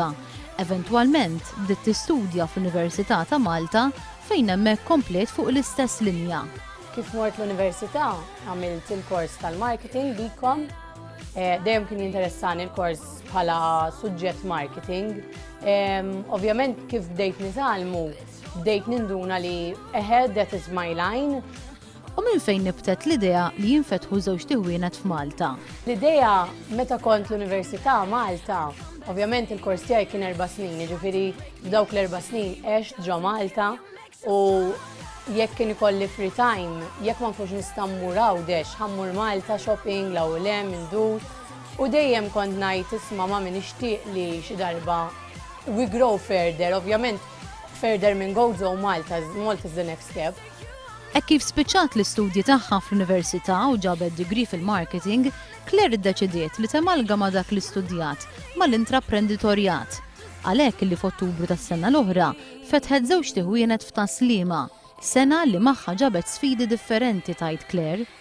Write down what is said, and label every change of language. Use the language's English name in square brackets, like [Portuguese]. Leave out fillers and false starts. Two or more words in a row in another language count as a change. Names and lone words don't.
[Maltese] Eventwalment bdiet tistudja fl-Università ta' Malta fejn hemmhekk komplet fuq l-istess linja. Kif mort l-università, għamilt il-kors tal-marketing BCom. Dejjem kien jinteressani l-kors bħala suġġett marketing. Ovvjament kif bdejt nitalmu, bdejt ninduna li [English] ahead that is my line. [Maltese] U minn fejn nibtet l-idea li jinfetħu żewġ tieħwienet f'Malta? L-idea meta kont l-Università Malta, ovvjament il-kors tiegħi kien 4 snin, jiġifieri f'dawk l-4 snin għext ġo Malta u jekk kien ikolli [English] free time, [Maltese] jekk ma nkunx nista' mmur Għawdex, ħammur Malta shopping, l-ewwel hemm indur. U dejjem kont ngħid isma' ma' min nixtieq li xi darba [English] we grow further, [Maltese] ovvjament further minn Gozo Malta [English] is the next step. [Maltese] Hekk kif spiċċat l-istudji tagħha fl-Università u ġabet degree fil-marketing, Claire iddeċidiet li temalgama dak l-istudjat mal-intraprenditorjat. Għalhekk li f'Ottubru tas-sena l-oħra fetħet żewġ tieħwienet f'Taslima, sena li magħha ġabet sfidi differenti tgħid Claire.